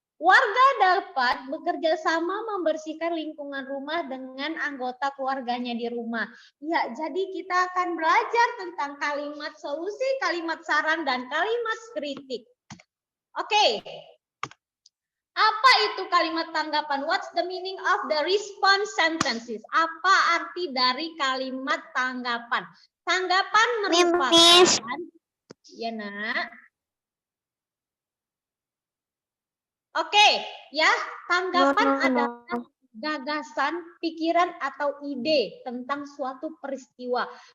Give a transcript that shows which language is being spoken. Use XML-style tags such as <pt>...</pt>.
<id>Warga dapat bekerja sama membersihkan lingkungan rumah dengan anggota keluarganya di rumah. Ya, jadi kita akan belajar tentang kalimat solusi, kalimat saran, dan kalimat kritik. Oke. Apa itu kalimat tanggapan?</id> <en>What's the meaning of the response sentences?</en> <id>Apa arti dari kalimat tanggapan? Tanggapan merupakan, ya nak. Oke, ya, tanggapan adalah gagasan, pikiran atau ide tentang suatu peristiwa.</id>